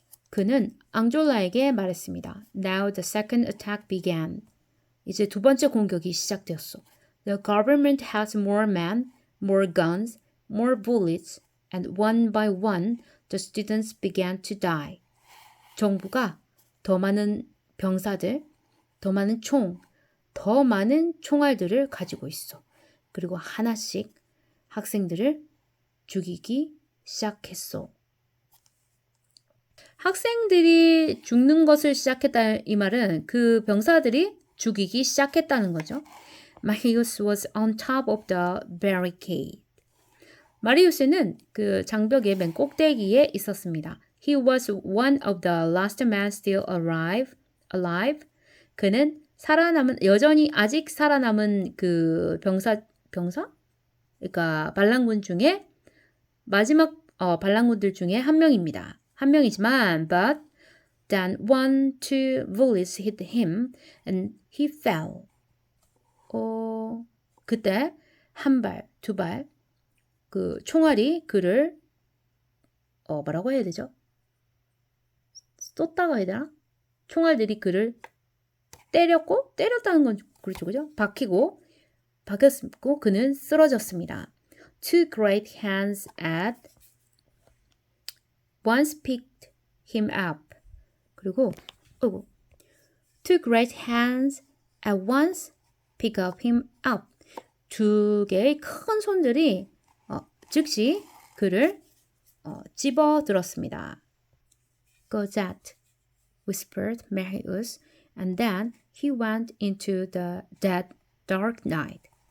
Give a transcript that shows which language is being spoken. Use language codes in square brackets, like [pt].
[ko] 그는 앙졸라에게 말했습니다. [en] Now the second attack began. [ko] 이제 두 번째 공격이 시작되었어. [en] The government has more men, more guns, more bullets, and one by one the students began to die. [ko] 정부가 더 많은 병사들, 더 많은 총, 더 많은 총알들을 가지고 있어. 그리고 하나씩 학생들을 죽이기 시작했어. 학생들이 죽는 것을 시작했다 이 말은 그 병사들이 죽이기 시작했다는 거죠. [en] Marius was on top of the barricade. [ko] 마리우스는 그 장벽의 맨 꼭대기에 있었습니다. [en] He was one of the last men still alive. [ko] 그는 여전히 아직 살아남은 그 병사? 그러니까 반란군 중에 마지막 반란군들 중에 한 명입니다. 한 명이지만 [en] but then 1-2 bullets hit him and he fell. [ko] 그때 한 발, 두 발 그 총알이 그를 뭐라고 해야 되죠? 쏟다고 해야 되나? 총알들이 그를 때렸다는 건 그렇죠, 그죠? 박혔고 그는 쓰러졌습니다. [en] Two great hands at once picked him up. [ko] 그리고 [en] Two great hands at once pick up him up. [ko] 두 개의 큰 손들이 즉시 그를 집어들었습니다. [en] Cosette, whispered Marius, and then he went into the dead dark night.